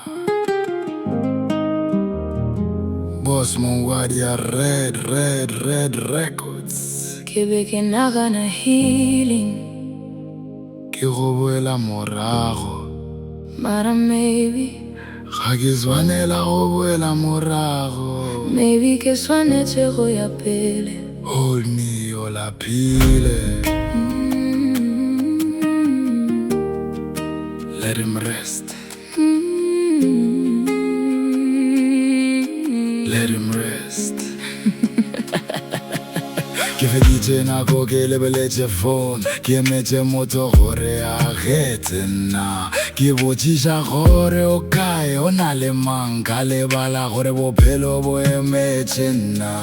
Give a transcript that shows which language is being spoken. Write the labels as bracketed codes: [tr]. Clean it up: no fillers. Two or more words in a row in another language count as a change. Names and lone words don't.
[nso] Boss Mongwadia, Red Records. Ke naga na healing, Ke go boela morago, mara maybe ga ke swanela go boela morago. Maybe ke swanetse go ya pele. [en] Hold me [nso] o lapile. [en] Let him rest. Let him rest. [nso] Ke feditse nako ke lebeletse phone, ke emetse motho gore a getse nna. Ke botšiša gore o kae, o na le mang, ka lebala gore bophelo bo emetse nna.